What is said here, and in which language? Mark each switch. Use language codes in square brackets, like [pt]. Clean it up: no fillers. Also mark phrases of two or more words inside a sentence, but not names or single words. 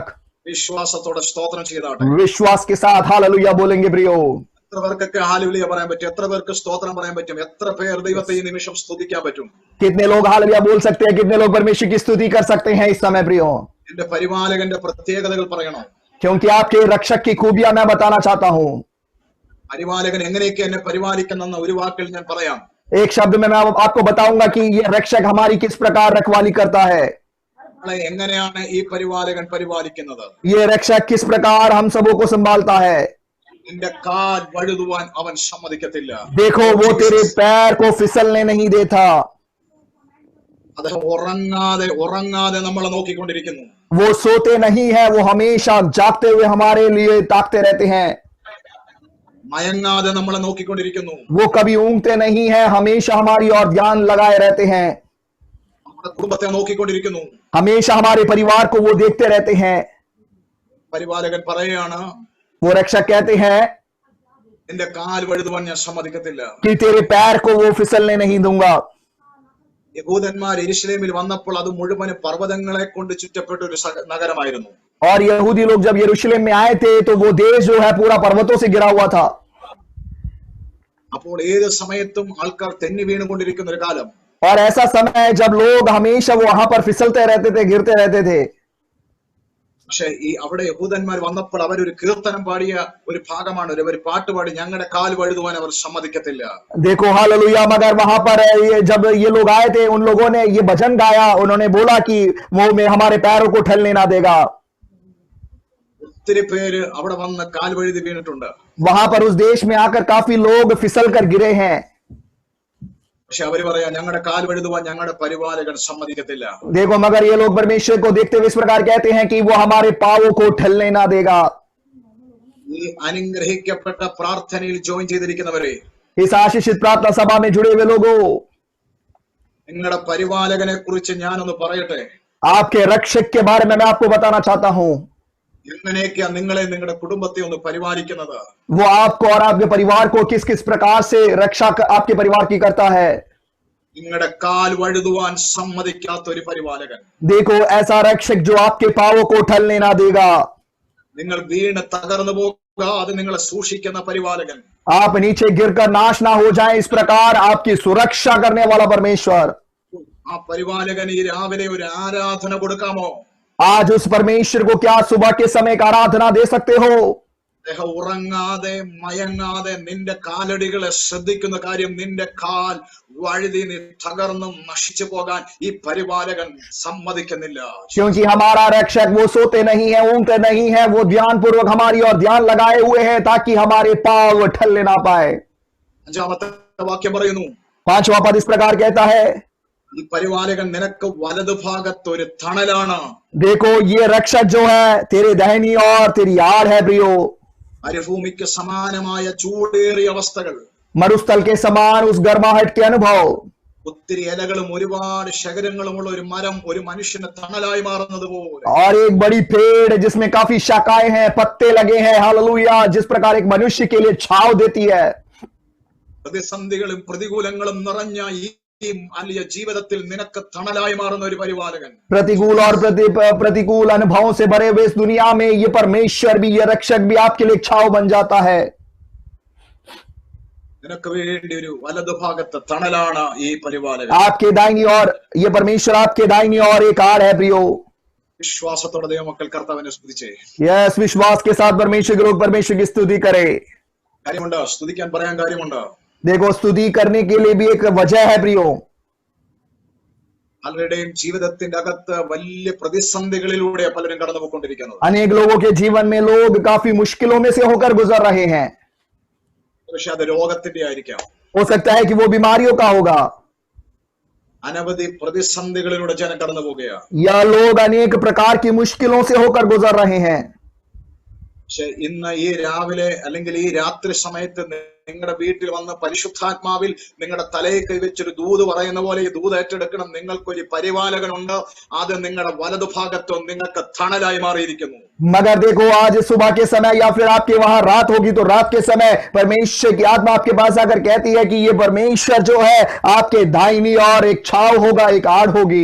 [ml] വിശ്വാസത്തോടെ സ്തോത്രം ചെയ്താട്ടെ. [hi] विश्वास के साथ हालेलुया बोलेंगे प्रियो। [ml] എത്ര പേർക്കൊക്കെ ഹാലേലൂയ പറയാൻ പറ്റും? എത്ര പേർക്ക് സ്തോത്രം പറയാൻ പറ്റും? എത്ര പേർ ദൈവത്തെ ഈ നിമിഷം സ്തുതിക്കാൻ പറ്റും? [hi] कितने लोग हालेलुया बोल सकते हैं? कितने लोग परमेश्वर की स्तुति कर सकते हैं इस समय प्रियो? [ml] എന്റെ പരിപാലകന്റെ പ്രത്യേകതകൾ പറയണം. [hi] क्योंकि आपके रक्षक की खूबियां मैं बताना चाहता हूं। [ml] പരിപാലകൻ എങ്ങനെയൊക്കെ എന്നെ പരിപാലിക്കുന്നെന്ന ഒരു വാക്കിൽ ഞാൻ പറയാം. [hi] एक शब्द में मैं आपको बताऊंगा कि ये रक्षक हमारी किस प्रकार रखवाली करता है। [ml] നമ്മളെ എങ്ങനെയാണ് ഈ പരിപാലകൻ പരിപാലിക്കുന്നത്? [hi] ये रक्षक किस प्रकार हम सबों को संभालता है। [ml] നിന്റെ കാൽ വഴുതുവാൻ അവൻ സമ്മതിക്കത്തില്ല. [hi] देखो वो तेरे पैर को फिसलने नहीं देता। [ml] അദ്ദേഹം ഉറങ്ങാതെ നമ്മളെ നോക്കിക്കൊണ്ടിരിക്കുന്നു. [hi] वो सोते नहीं है, वो हमेशा जागते हुए हमारे लिए ताकते रहते हैं। [ml] മയങ്ങാതെ നമ്മളെ നോക്കിക്കൊണ്ടിരിക്കുന്നു. [hi] वो कभी ऊँगते नहीं है, हमेशा हमारी ओर ध्यान लगाए रहते हैं। [ml] നമ്മുടെ കുടുംബത്തെ നോക്കിക്കൊണ്ടിരിക്കുന്നു. [hi] हमेशा हमारे परिवार को वो देखते रहते हैं। [ml] പരിപാലകൻ പറയുകയാണ്, [hi] वो रक्षक कहते हैं [ml] നിന്റെ കാൽ വഴുതുവാൻ ഞാൻ സമ്മതിക്കത്തില്ല. [hi] कि तेरे पैर को वो फिसलने नहीं दूंगा। [ml] യഹൂദന്മാർ യെരുശലേമിൽ വന്നപ്പോൾ അത് മുഴുവൻ പർവ്വതങ്ങളെ കൊണ്ട് ചുറ്റപ്പെട്ട ഒരു നഗരമായിരുന്നു. [hi] और यहूदी लोग जब यरूशलेम में आए थे तो वो देश जो है पूरा पर्वतों से घिरा हुआ था। [ml] അപ്പോൾ ഏത് സമയത്തും ആൾക്കാർ തെന്നി വീണുകൊണ്ടിരിക്കുന്ന ഒരു കാലം. [hi] और ऐसा समय है जब लोग हमेशा वहां पर फिसलते रहते थे, गिरते रहते थे। [ml] പക്ഷെ ഈ അവിടെ യഹൂദന്മാർ വന്നപ്പോൾ അവരൊരു കീർത്തനം പാടിയ ഒരു ഭാഗമാണ്, ഒരു പാട്ട് പാടി, ഞങ്ങളുടെ കാൽ വഴുതുവാൻ അവർ സമ്മതിക്കത്തില്ല. [hi] देखो हालेलुया, मगर वहां पर जब ये लोग आए थे, उन लोगों ने ये भजन गाया, उन्होंने बोला कि वो में हमारे पैरों को ठहरने ना देगा। [ml] ഒത്തിരി പേര് അവിടെ വന്ന് കാൽ വഴുതി വീണിട്ടുണ്ട്. [hi] वहां पर उस देश में आकर काफी लोग फिसल कर गिरे हैं। [ml] പക്ഷെ അവര് പറയാ, ഞങ്ങളുടെ കാൽ വഴുതുവാൻ ഞങ്ങളുടെ പരിപാലകൻ സമ്മതിക്കത്തില്ല. [hi] देखो मगर ये लोग परमेश्वर को देखते हुए इस प्रकार कहते हैं कि वो हमारे पांवों को ठहरने ना देगा। [ml] ഈ അനുഗ്രഹിക്കപ്പെട്ട പ്രാർത്ഥനയിൽ ജോയിൻ ചെയ്തിരിക്കുന്നവരെ, [hi] इस आशीषित प्रार्थना सभा में जुड़े हुए लोगों, [ml] നിങ്ങളുടെ പരിപാലകനെ കുറിച്ച് ഞാനൊന്ന് പറയട്ടെ. [hi] आपके रक्षक के बारे में मैं आपको बताना चाहता हूं। [ml] എങ്ങനെയൊക്കെയാ നിങ്ങളെ നിങ്ങളുടെ കുടുംബത്തെ ഒന്ന് പരിപാലിക്കുന്നത്? [hi] वो आपको और आपके परिवार को किस किस प्रकार से रक्षा आपके परिवार की करता है। [ml] നിങ്ങളുടെ കാൽ വഴുതുവാൻ സമ്മതിക്കാത്ത ഒരു പരിപാലകൻ. [hi] देखो ऐसा रक्षक जो आपके पांवों को ठहरने ना देगा। [ml] നിങ്ങൾ വീണ് തകർന്നു പോകുക, അത് നിങ്ങളെ സൂക്ഷിക്കുന്ന പരിപാലകൻ. [hi] आप नीचे गिरकर नाश ना हो जाए, इस प्रकार आपकी सुरक्षा करने वाला परमेश्वर। [ml] ആ പരിപാലകന് ഈ രാവിലെ ഒരു ആരാധന കൊടുക്കാമോ? [hi] आज उस परमेश्वर को क्या सुबह के समय का आराधना दे सकते हो? [ml] അദ്ദേഹം ഉറങ്ങാതെ മയങ്ങാതെ നിന്റെ കാലടികളെ ശ്രദ്ധിക്കുന്ന കാര്യം, നിന്റെ കാൽ വഴുതി നീ തകർന്നും നശിച്ചു പോകാൻ ഈ പരിപാലകൻ സമ്മതിക്കുന്നില്ല. [hi] क्योंकि हमारा रक्षक वो सोते नहीं है, ऊँगते नहीं है, वो ध्यान पूर्वक हमारी ओर ध्यान लगाए हुए हैं ताकि हमारे पांव ठहरने ना पाए। [ml] അഞ്ചാമത്തെ വാക്യം പറയുന്നു, [hi] 5वां पद इस प्रकार कहता है, [ml] ഈ പരിപാലകൻ നിനക്ക് വലതുഭാഗത്ത് ഒരു തണലാണ്. [hi] देखो ये रक्षक जो है तेरे दाहिनी और तेरी आड़ है प्रियो। [ml] മരുഭൂമിക്ക് സമാനമായ ചൂടേറിയ അവസ്ഥകൾ, [hi] मरुस्थल के समान उस गर्माहट के अनुभव, [ml] ഒത്തിരി ഇലകളും ഒരുപാട് ശകരങ്ങളുമുള്ള ഒരു മരം ഒരു മനുഷ്യന് തണലായി മാറുന്നത് പോലെ, [hi] और एक बड़ी पेड़ जिसमें काफी शाखाएं हैं, पत्ते लगे हैं, हालेलुया, जिस प्रकार एक मनुष्य के लिए छाव देती है। [ml] പ്രതിസന്ധികളും പ്രതികൂലങ്ങളും നിറഞ്ഞ ഈ അലിയ ജീവിതത്തിൽ നിനക്ക് തണലായി മാറുന്ന ഒരു പരിപാലകൻ. [hi] प्रतिकूल और प्रतिकूल अनुभवों से भरे हुए इस दुनिया में ये परमेश्वर भी, ये रक्षक भी आपके लिए छाव बन जाता है। [ml] നിനക്ക് വേണ്ടി ഒരു വലതുഭാഗത്ത് തണലാണ് ഈ പരിപാലകൻ. [hi] आपके दाहिनी ओर ये परमेश्वर, आपके दाहिनी ओर एक आड़ है प्रियो। [ml] വിശ്വാസത്തോടെ ദൈവമക്കൾ കർത്താവിനെ സ്തുതിച്ചേ. [hi] यस, विश्वास के साथ परमेश्वर के लोग परमेश्वर की स्तुति करे. [ml] കാര്യമുണ്ട്, സ്തുതിക്കാൻ പറയാൻ കാര്യമുണ്ട്. [hi] देखो, स्तुति करने के लिए भी एक वजह है प्रियो. [ml] പലരുടെയും ജീവിതത്തിന്റെ അകത്ത് വലിയ പ്രതിസന്ധികളിലൂടെ പലരും കടന്നു പോയിക്കൊണ്ടിരിക്കുന്നത്. [hi] अनेक लोगों के जीवन में लोग काफी मुश्किलों में से होकर गुजर रहे हैं. [ml] പക്ഷെ അത് രോഗത്തിന്റെ ആയിരിക്കാം. [hi] हो सकता है कि वो बीमारियों का होगा, [ml] അനവധി പ്രതിസന്ധികളിലൂടെ ജനം കടന്നു പോവുകയാണ്. [hi] या लोग अनेक प्रकार की मुश्किलों से होकर गुजर रहे हैं. [ml] പക്ഷെ ഇന്ന് ഈ രാവിലെ അല്ലെങ്കിൽ ഈ രാത്രി സമയത്ത് നിങ്ങളുടെ വീട്ടിൽ വന്ന് പരിശുദ്ധാത്മാവിൽ നിങ്ങളുടെ തലയിൽ കൈവച്ചൊരു ദൂത് പറയുന്ന പോലെ ഈ ദൂത് ഏറ്റെടുക്കണം. നിങ്ങൾക്കൊരു പരിപാലകനുണ്ട്. അത് നിങ്ങളുടെ വലതുഭാഗത്തോ നിങ്ങൾക്ക് തണലായി മാറിയിരിക്കുന്നു. [hi] मगर देखो, आज सुबह के समय या फिर आपके वहां रात होगी तो रात के समय परमेश्वर की आत्मा आपके पास आकर कहती है कि ये परमेश्वर जो है आपके दाहिनी और एक छाव होगा, एक आड़ होगी.